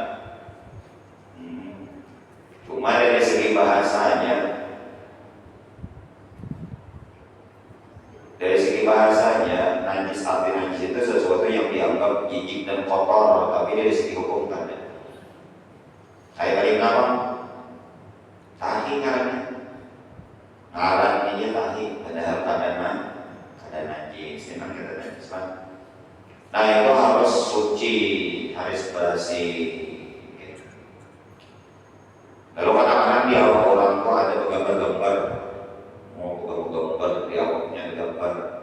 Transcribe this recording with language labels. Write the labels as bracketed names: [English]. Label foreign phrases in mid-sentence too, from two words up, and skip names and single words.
[Indonesian] Cuma dari segi bahasanya, najis arti najis itu sesuatu yang dianggap jijik dan kotor, tapi dari segi hukum kan ada. Kayak tadi apa? [Banjar] Tahi ngaran ini tahi, padahal kada najis, memang kada najis kan. [Indonesian] Nah itu harus suci, harus bersih. Lalu kadang-kadang di awak orang tuh ada gambar-gambar, mau gambar di awaknya ada gambar.